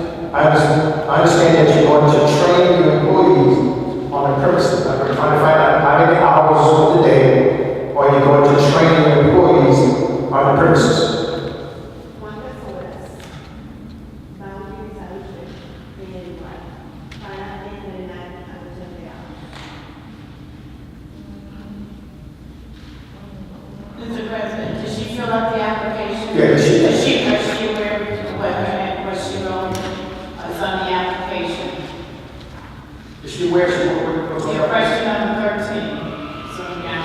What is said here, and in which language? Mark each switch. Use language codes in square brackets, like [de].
[en] I understand that you're going to train your employees on the premises. I'm trying to find out how many hours of the day are you going to train your employees on the premises? [es] ¿Cuántas horas va a utilizar usted en el lugar para entrenar a los empleados? [en] Mr. President, did she fill out the application? Yeah, she did. Is she aware of what she wrote? It's on the application. Is she aware she Yeah, question number 13. So, yeah.